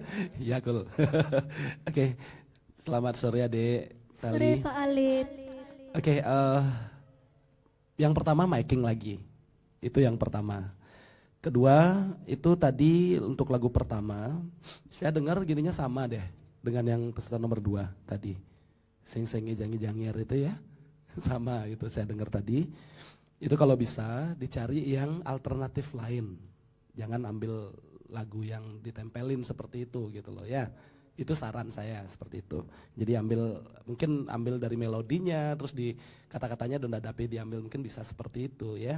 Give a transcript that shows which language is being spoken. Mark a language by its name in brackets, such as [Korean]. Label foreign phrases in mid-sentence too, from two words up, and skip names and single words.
[Indonesian] Ya, cool. Oke, selamat sore Adek Sore Tali. Pak Alit. Oke, yang pertama miking lagi. Itu yang pertama. Kedua, itu tadi untuk lagu pertama, saya dengar gininya sama deh dengan yang peserta nomor 2 tadi. [Balinese] Sing-sengi jangi-jangir itu ya. [Indonesian] Sama itu saya dengar tadi. Itu kalau bisa dicari yang alternatif lain. Jangan ambil lagu yang ditempelin seperti itu gitu loh ya. Itu saran saya seperti itu. Jadi mungkin ambil dari melodinya, terus di kata-katanya Donda Dape diambil, mungkin bisa seperti itu ya.